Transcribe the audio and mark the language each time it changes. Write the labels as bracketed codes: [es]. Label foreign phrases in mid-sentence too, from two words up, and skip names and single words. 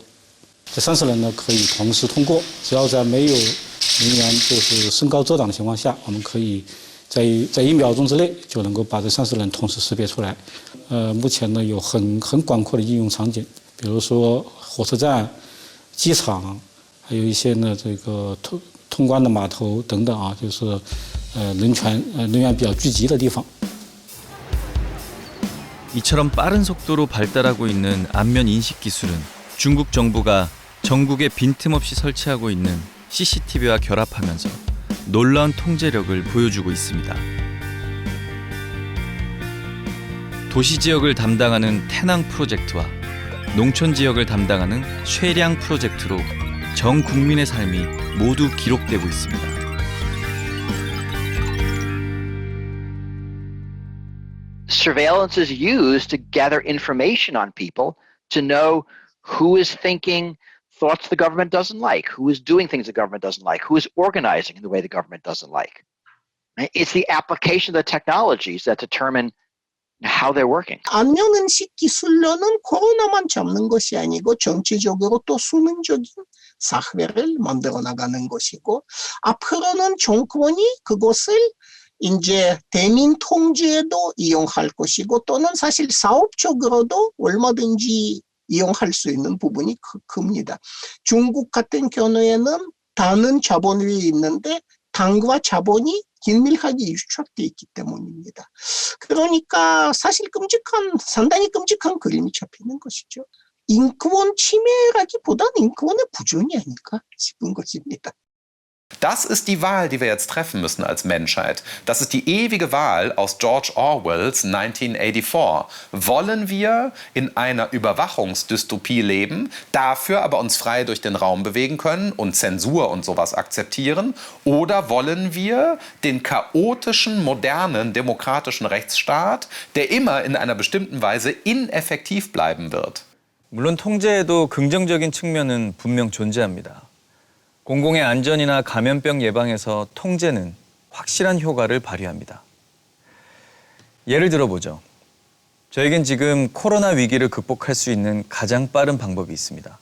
[zh] 这30人呢可以同时通过，只要在没有人员就是身高遮挡的情况下，我们可以在1秒钟之内就能够把这30人同时识别出来。目前呢有很广阔的应用场景，比如说火车站、机场，还有一些呢这个通关的码头等等啊，就是人员比较聚集的地方。 [ko] 이처럼 빠른 속도로 발달하고 있는 안면 인식 기술은 중국 정부가 전국에 빈틈없이 설치하고 있는 CCTV와 결합하면서 놀라운 통제력을 보여주고 있습니다. 도시 지역을 담당하는 태낭 프로젝트와 농촌 지역을 담당하는 쉐량 프로젝트로 전 국민의 삶이 모두 기록되고 있습니다. [en] Surveillance is used to gather information on people to know who is thinking thoughts the government doesn't like, who is doing things the government doesn't like, who is organizing in the way the government doesn't like. It's the application of the technologies that determine how they're working. [ko] 안면인식 기술로는 코로나만 잡는 것이 아니고 전체적으로 또 수능적인 사회를 만들어 나가는 것이고 앞으로는 정권이 그것을 이제 대민 통제에도 이용할 것이고 또는 사실 사업적으로도 얼마든지 이용할 수 있는 부분이 큽니다. 중국 같은 경우에는 단은 자본 위에 있는데 당과 자본이 긴밀하게 유착되어 있기 때문입니다. 그러니까 사실 상당히 끔찍한 그림이 잡히는 것이죠. 인권 침해라기보다는 인권의 부존이 아닐까 싶은 것입니다. [de] Das ist die Wahl, die wir jetzt treffen müssen als Menschheit. Das ist die ewige Wahl aus George Orwells 1984. Wollen wir in einer Überwachungsdystopie leben, dafür aber uns frei durch den Raum bewegen können und Zensur und sowas akzeptieren? Oder wollen wir den chaotischen, modernen, demokratischen Rechtsstaat, der immer in einer bestimmten Weise ineffektiv bleiben wird? [ko] 물론 통제에도 긍정적인 측면은 분명 존재합니다. 공공의 안전이나 감염병 예방에서 통제는 확실한 효과를 발휘합니다. 예를 들어보죠. 저에겐 지금 코로나 위기를 극복할 수 있는 가장 빠른 방법이 있습니다.